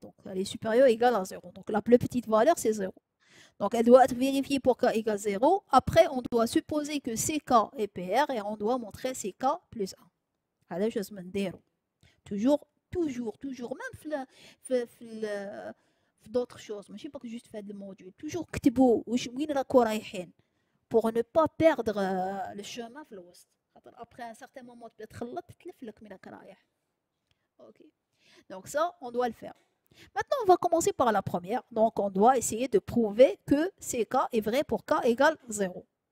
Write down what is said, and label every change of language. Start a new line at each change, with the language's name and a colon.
French: Donc, elle est supérieure ou égale à 0. Donc, la plus petite valeur, c'est 0. Donc, elle doit être vérifiée pour k égale 0. Après, on doit supposer que ck est PR et on doit montrer ck plus 1.
Arabic: هذا واش لازم نديرو.
French: toujours, même في d'autres choses.
Arabic: ماشي
French: pas juste
Arabic: في هذا الموضوع.
French: Toujours
Arabic: كتبوا وين راكو رايحين.
French: Pour ne pas perdre le chemin
Arabic: في الوسط.
French: Après un certain moment, tu peux
Arabic: تخلط تتلف لك من راك رايح.
French: Ok. Donc ça, on doit le faire. Maintenant, on va commencer par la première. Donc, on doit essayer de prouver que CK est vrai pour K égale 0.